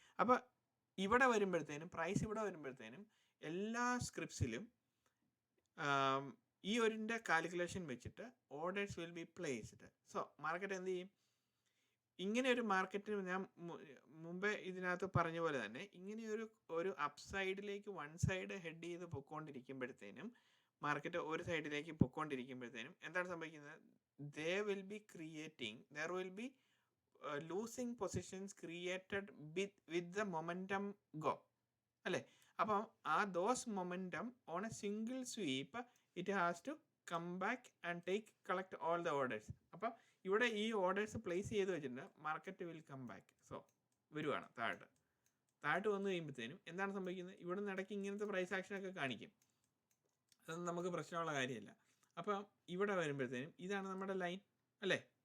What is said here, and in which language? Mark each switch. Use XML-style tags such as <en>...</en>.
<ml>അപ്പോൾ ഇവിടെ വരുമ്പോഴത്തേനും, പ്രൈസ് ഇവിടെ വരുമ്പോഴത്തേനും എല്ലാ സ്ക്രിപ്റ്റ്സിലും ഈ ഒരിൻ്റെ കാൽക്കുലേഷൻ വെച്ചിട്ട്</ml> <en>Orders will be placed.</en> <ml>So market എന്ത് ചെയ്യും? ഇങ്ങനെ ഒരു മാർക്കറ്റിന് ഞാൻ മുമ്പേ ഇതിനകത്ത് പറഞ്ഞ പോലെ തന്നെ ഇങ്ങനെ ഒരു അപ്സൈഡിലേക്ക് വൺ സൈഡ് ഹെഡ് ചെയ്ത് പൊയ്ക്കൊണ്ടിരിക്കുമ്പോഴത്തേനും, മാർക്കറ്റ് ഒരു സൈഡിലേക്ക് പൊയ്ക്കൊണ്ടിരിക്കുമ്പോഴത്തേനും എന്താണ് സംഭവിക്കുന്നത്?</ml> <en>there will be losing positions created with the momentum go അല്ലേ. അപ്പം those momentum on a single sweep it has to come back and collect all the orders.</en> <ml>അപ്പം ഇവിടെ ഈ ഓർഡേഴ്സ് പ്ലേസ് ചെയ്ത് വെച്ചിട്ടുണ്ട്,</ml> <en>Market will come back.</en> <ml>So വരുവാണ് താഴോട്ട് വന്നു കഴിയുമ്പോഴത്തേനും എന്താണ് സംഭവിക്കുന്നത്? ഇവിടെ നിന്ന് ഇടയ്ക്ക് ഇങ്ങനത്തെ പ്രൈസ് ആക്ഷനൊക്കെ കാണിക്കും, അതൊന്നും നമുക്ക് പ്രശ്നമുള്ള കാര്യമല്ല. അപ്പം ഇവിടെ വരുമ്പോഴത്തേനും ഇതാണ് നമ്മുടെ ലൈൻ അല്ലേ.</ml>